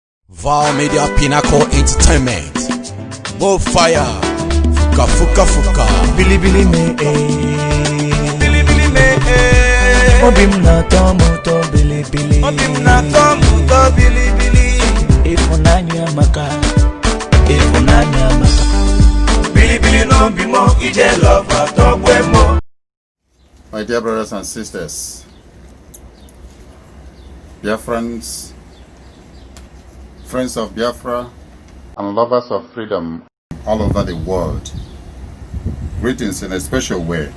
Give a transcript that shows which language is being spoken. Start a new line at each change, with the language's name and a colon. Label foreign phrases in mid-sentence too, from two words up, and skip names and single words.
English: Val Media Pinnacle Entertainment. More fire. Fuka fuka fuka.
Igbo: Bili bili me Bili bili me Obim na tomuto bili bili. Obim na tomuto bili bili. Ifunanya maka. Ifunanya maka. Bili bili no bimo ije love atogwemo.
English: My dear brothers and sisters, Biafrans, friends of Biafra, and lovers of freedom all over the world, greetings in a special way.